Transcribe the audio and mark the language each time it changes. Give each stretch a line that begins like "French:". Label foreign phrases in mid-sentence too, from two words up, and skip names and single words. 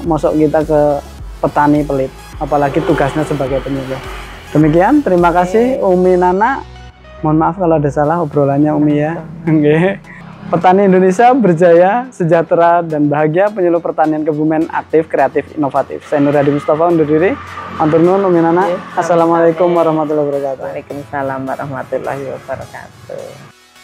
Indonesian: Masuk kita ke petani pelit. Apalagi tugasnya sebagai penyuluh. Demikian, terima kasih Umi Nana. Mohon maaf kalau ada salah obrolannya Umi ya. Petani Indonesia berjaya, sejahtera, dan bahagia. Penyuluh pertanian Kebumen aktif, kreatif, inovatif. Saya Nur Hadi Mustafa undur diri.
Javanese: Matur nuwun Umi Nana.
Arabic: السلام عليكم ورحمة الله وبركاته. وعليكم السلام ورحمة الله وبركاته.